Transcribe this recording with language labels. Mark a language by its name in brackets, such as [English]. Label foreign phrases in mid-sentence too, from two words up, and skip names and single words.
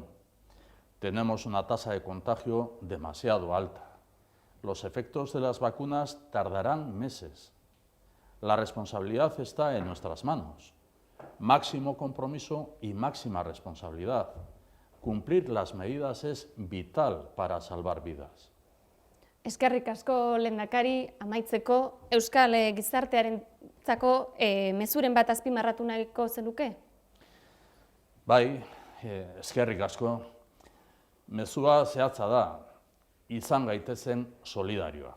[Spanish] Tenemos una tasa de contagio demasiado alta. Los efectos de las vacunas tardarán meses. La responsabilidad está en nuestras manos. Máximo compromiso y máxima responsabilidad. Cumplir las medidas es vital para salvar vidas. [Basque] Eskerrik asko, Lehendakari, amaitzeko Euskal gizartearentzako mezuren bat azpimarratu nahiko zenuke? Bai, eskerrik asko. Mezua zehatza da, izan gaitezen solidarioak.